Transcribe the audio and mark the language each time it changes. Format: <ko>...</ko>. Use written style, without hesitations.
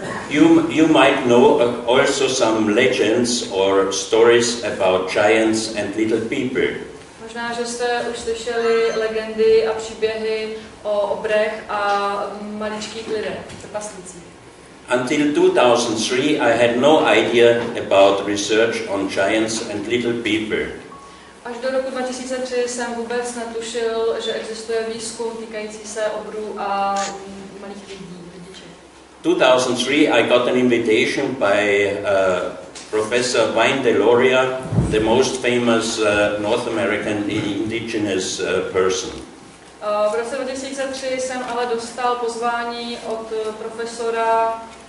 <en>You might know also some legends or stories about giants and little people.</en> <cs>Možná, že jste už slyšeli legendy a příběhy o obrech a maličkých lidech, trpaslících.</cs> <en>Until 2003 I had no idea about research on giants and little people.</en> <cs>Až do roku 2003 jsem vůbec netušil, že existuje výzkum týkající se obrů a malých lidí.</cs> <en>2003 I got an invitation by Professor Wayne Deloria, the most famous North American indigenous person.</en> <cs>V roce 2003 jsem ale dostal pozvání od profesora</cs>